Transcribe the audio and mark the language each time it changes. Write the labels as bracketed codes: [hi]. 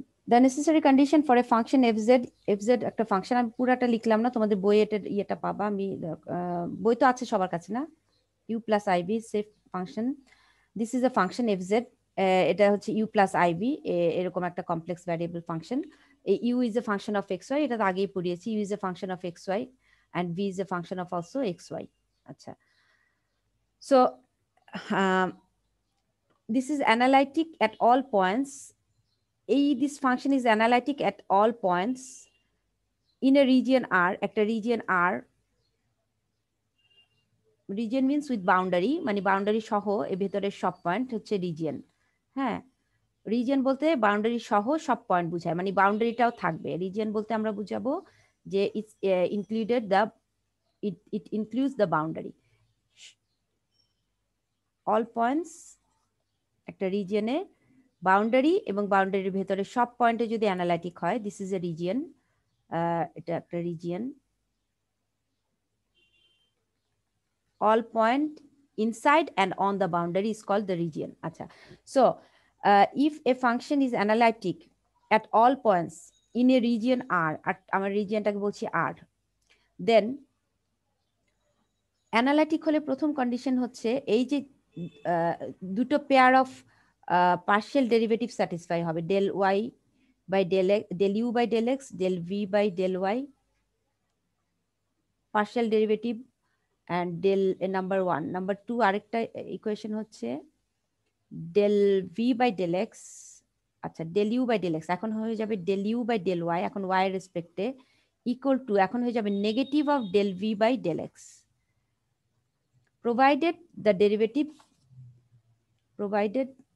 [en] the necessary condition for a function fz [bn] একটা function, আমি পুরাটা লিখলাম না, তোমাদের বইয়ে এটা ইয়েটা পাবা, আমি বই তো আছে সবার কাছে না, u plus ib safe function, [en] this is a function fz, [bn] এটা হচ্ছে u plus ib এরকম একটা কমপ্লেক্স ভ্যারিয়েবল ফাংশন। [en] এই u is a function of xy, [bn] এটা তো আগেই পড়িয়েছি, [en] u is a function of xy and v is a function of also xy। আচ্ছা, so this is analytic at all points, this function is analytic at all points in a region R, একটা region R, region means with boundary, [bn] মানে boundary সহ এর ভেতরের সব point হচ্ছে region. হ্যাঁ, region বলতে বাউন্ডারি সহ সব পয়েন্ট বোঝায়, মানে বাউন্ডারিটাও থাকবে। রিজিয়ন বলতে আমরা বুঝাবো যে [en] it's included the it includes the boundary, [bn] all points একটা রিজিয়নে বাউন্ডারি এবং বাউন্ডারির ভেতরে সব পয়েন্টে যদি অ্যানালাইটিক হয়, [en] this is a region, [bn] এটা একটা region. [en] all point inside and on the boundary is called the region. Acha. So if a function is analytic at all points in a region R, at our region [bn] টাকে বলছি R, [en] then analytic হলে প্রথম condition হচ্ছে এই যে দুটো pair of partial derivative satisfy হবে, del y by del x, del u by del x, del v by del y, partial derivative and del number 1, number 2 [bn] আরেকটা ইকুয়েশন হচ্ছে [en] del v by del x, আচ্ছা del u by del x এখন হয়ে যাবে del u by del y, এখন ওয়াই এর রেসপেক্টে ইকুয়াল টু এখন হয়ে যাবে negative of del v by del x, provided the derivative provided